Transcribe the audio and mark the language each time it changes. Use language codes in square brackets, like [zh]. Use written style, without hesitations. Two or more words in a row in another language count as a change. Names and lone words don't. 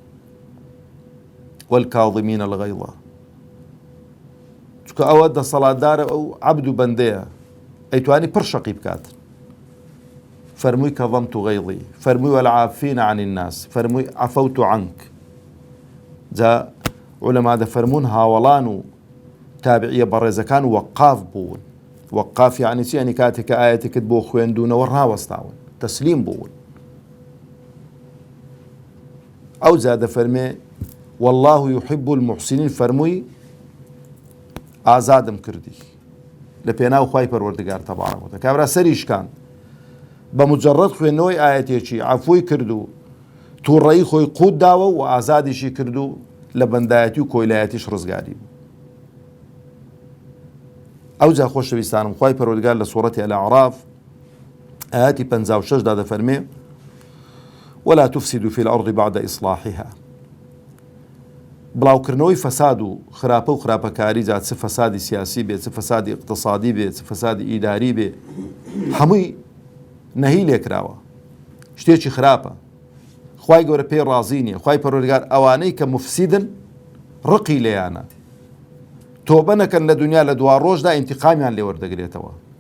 [ar] والكاظمين الغيظ [ckb] چونکە ئەوە دەسەڵاتدارە ئەو عەبد و بەندەیە ئەیتوانی پڕ شەقی بکات فەرمووی [ar] كظمت غيظي [ckb] فەرمووی [ar] والعافين عن الناس [ckb] فەرمووی [ar] عفوت عنك [ckb] جا علەما دەفەرموون هاوەڵان و تابعیە بەڕێزەکان وەقاف بوون وەقاف یعنی چی یعنی کاتێک کە ئاەتێکت بۆ خوێندوونەوە ڕاوەستاون تەسلیم بوون ئەو جا دەفەرمێ [ar] والله يحب المحسنين [ckb] فەرمووی ئازادم کردی لە پێناو خوای پەروەردگار [ar] تەبارەک و تەعالا [ckb] کابرا سەریشکان بە مجەڕەد خوێندنەوەی ئاەتێکی عەفوی کرد و تووڕەیی خۆی قوت داوە و ئازادیشی کرد و لە بەندایەتی و کۆیلایەتیش ڕزگاری بوو. ئەو جا خۆشەویستانم خوای پەروەردگار لە سوورەتی الأعراف ئاەتی 56 دا دەفەرمێ [ar] ولا تفسدوا في الأرض بعد إصلاحها [ckb] بڵاوکردنەوەی فەساد و خراپە و خراپەکاری جا چ فەسادی سیاسی بێ، چ فەسادی اقتصادی بێ، چ فەسادی ئیداری بێ، هەمووی نەهی لێکراوە، شتێکی خراپە. خوای گەورە پێی ڕازی نییە. خوای پەروەردگار ئەوانەی کە مفسیدن ڕقی لێیانە، تۆبە نەکەن لە دنیا لە دوا ڕۆژدا ئینتیقامیان لێ وەردەگرێتەوە.